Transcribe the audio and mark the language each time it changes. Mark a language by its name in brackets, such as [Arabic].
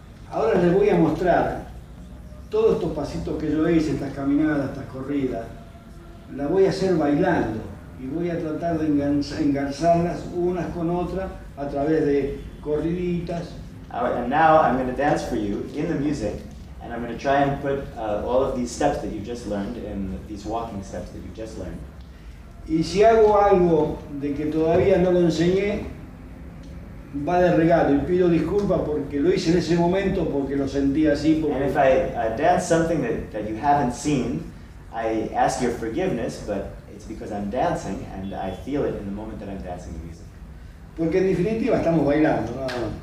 [Spanish] Ahora les voy a mostrar todos estos pasitos que yo hice, estas caminadas, estas corridas. Las voy a hacer bailando y voy a tratar de engarzarlas unas con otras a través de corriditas. [English] And now I'm going to dance for you in the music, and I'm going to try and put all of these steps that you just learned in these walking steps that you just learned. [Spanish] Y si hago algo de que todavía no lo enseñé, va de regalo y pido disculpas porque lo hice en ese momento, porque lo sentí así. [English] And if I dance something that you haven't seen, I ask your forgiveness, but it's because I'm dancing and I feel it in the moment that I'm dancing the music. [Spanish] Porque en definitiva estamos bailando, nada más.